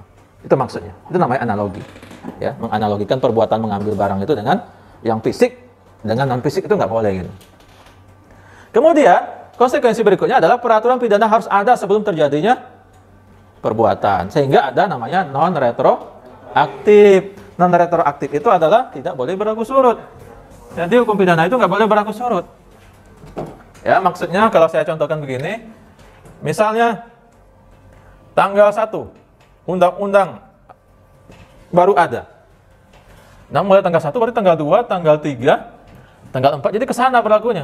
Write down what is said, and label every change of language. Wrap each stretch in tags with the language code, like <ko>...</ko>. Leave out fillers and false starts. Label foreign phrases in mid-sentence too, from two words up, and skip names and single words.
<id>Itu maksudnya. Itu namanya analogi. Ya, menganalogikan perbuatan mengambil barang itu dengan yang fisik dengan non fisik itu nggak boleh gitu. Kemudian konsekuensi berikutnya adalah peraturan pidana harus ada sebelum terjadinya perbuatan. Sehingga ada namanya non-retroaktif. Non-retroaktif itu adalah tidak boleh berlaku surut. Jadi hukum pidana itu nggak boleh berlaku surut. Ya, maksudnya kalau saya contohkan begini. Misalnya, tanggal 1, undang-undang baru ada. Nah, mulai tanggal 1, berarti tanggal 2, tanggal 3, tanggal 4. Jadi ke sana berlakunya.</id>